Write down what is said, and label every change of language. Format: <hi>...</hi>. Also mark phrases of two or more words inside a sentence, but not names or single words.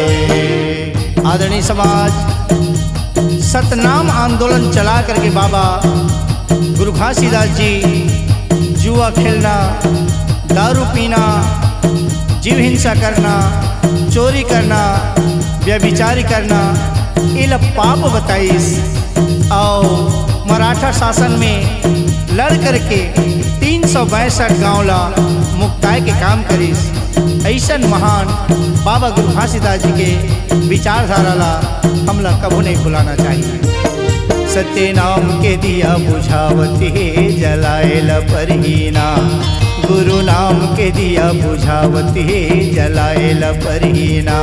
<hne>आदरणीय समाज, सतनाम आंदोलन चला करके बाबा गुरु घासीदास जी जुआ खेलना, दारू पीना, जीव हिंसा करना, चोरी करना, व्यभिचारी करना, ये पाप बताइस। और मराठा शासन में लड़ करके 362 गाँव ला मुक्ताए के काम करिस। ऐसन महान बाबा गुरु घासीदास जी के विचारधारा ला हमला कबू नहीं भुलाना चाहिए। सत्य नाम के दिया बुझावती जलाएल परहीना, गुरु नाम के दिया बुझावती जलाएल परहीना।</hne>